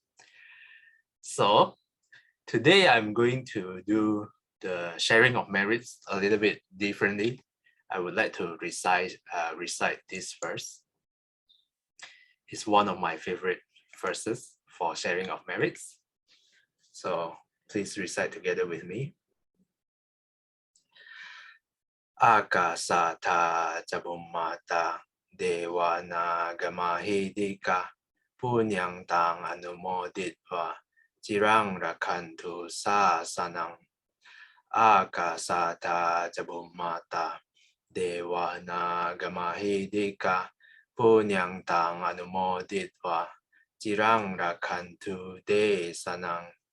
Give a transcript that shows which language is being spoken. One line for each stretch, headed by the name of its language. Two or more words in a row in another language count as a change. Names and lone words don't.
English: So today I'm going to do the sharing of merits a little bit differently. I would like to recite this verse. It's one of my favorite verses for sharing of merits. So please recite together with me.
Pali: Akasata Jabummata Dewana Gamahidika Punyang Tang Anumoditva Jirang Rakantu Sasanang. Akasata Jabummata Dewana Gamahidika Punyang Tang Anumoditva Jirang Rakantu Desanang.